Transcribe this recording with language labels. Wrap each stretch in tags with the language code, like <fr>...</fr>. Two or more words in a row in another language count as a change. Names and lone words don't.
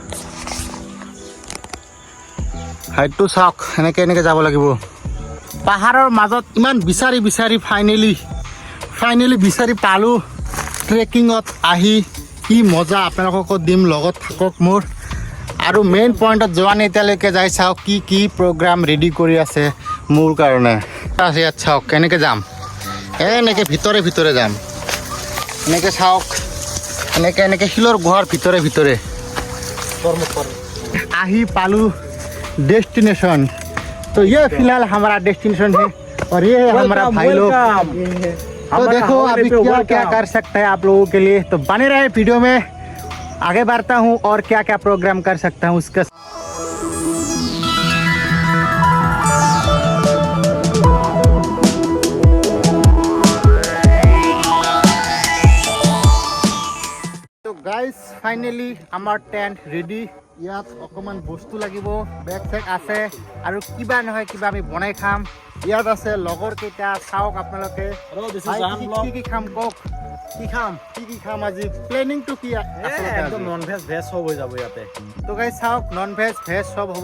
<as>হাইটটো চাওক এনেকে যাব লাগিব পাহাৰৰ মাজত ইমান বিচাৰি ফাইনেলি বিচাৰি পালোঁ ট্ৰেকিঙত আহি কি মজা আপোনালোকক দিম লগত থাকক মোৰ আৰু মেইন পইণ্টত যোৱা নাই এতিয়ালৈকে যাই চাওক কি প্ৰগ্ৰাম ৰেডি কৰি আছে মোৰ কাৰণে ইয়াত চাওক কেনেকৈ যাম এনেকৈ ভিতৰে যাম এনেকৈ চাওক এনেকৈ শিলৰ গুহাৰ ভিতৰে আহি পালোঁ</as> <hi>डेस्टिनेशन तो ये फिलहाल हमारा डेस्टिनेशन है और ये है हमारा भाई लोग तो देखो अभी क्या कर सकते हैं आप लोगों के लिए तो बने रहे वीडियो में आगे बढ़ता हूँ और क्या प्रोग्राम कर सकता हूँ उसका तो गाइस फाइनली हमार टेंट रेडी</hi> <as>ইয়াত অকমান বস্তু লাগিব বেগ চেক আছে আৰু কিবা নহয় কিবা আমি বনাই খাম ইয়াত আছে লগৰ কেইটা চাওক আপোনালোকে কি খাম কক কি খাম আজি প্লেনিং টু কি আছে একদম</as> <en>non veg veg</en> <as>সব হৈ যাব ইয়াতে তো গাইস চাওক</as> <en>non veg veg</en> <as>সব হ'ব</as>